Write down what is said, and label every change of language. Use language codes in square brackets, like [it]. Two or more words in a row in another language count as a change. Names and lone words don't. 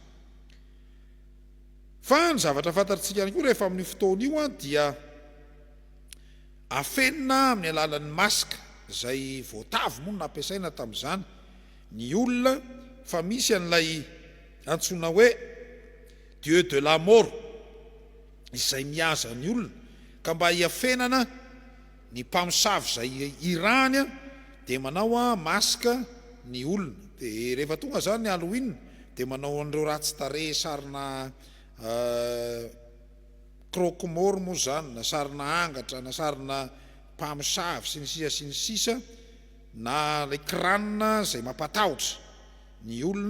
[mg] Fa ny zavatra fantatsika ihany koa rehefa amin'ny fotoana io dia afenina amin'ny alalan'ny masika izay voatavo moa no nampiasaina tamin'izany ny olona, fa misy an'ilay antsoina hoe [fr] Dieu de la mort [mg] izay mihaza ny olona ka mba hiafenana ny mpamosavy izay irany dia manao masika ny olona. Dia rehefa tonga zany ny Halloween dia manao an'ireo ratsin-tarehy sarina croque-mort moa zany, na sarina angatra, na sarina mpamosavy sy ny sisa na ilay kranina izay mampatahotra ny olona.